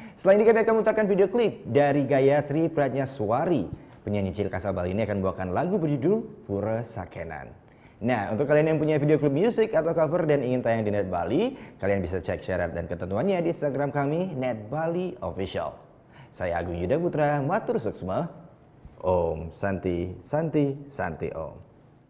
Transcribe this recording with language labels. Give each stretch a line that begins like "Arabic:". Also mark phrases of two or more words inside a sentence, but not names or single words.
Indonesian: Selain ini kami akan memutarkan video klip dari Gayatri Pratnyaswari. Penyanyi cilik asal Bali ini akan membawakan lagu berjudul Pura Sakenan. Nah, untuk kalian yang punya video klip musik atau cover dan ingin tayang di Net Bali, kalian bisa cek syarat dan ketentuannya di Instagram kami, Net Bali Official. Saya Agung Yuda Putra,
Balinese: matur suksma.
Sanskrit: ॐ शान्ति शान्ति शान्ति ॐ.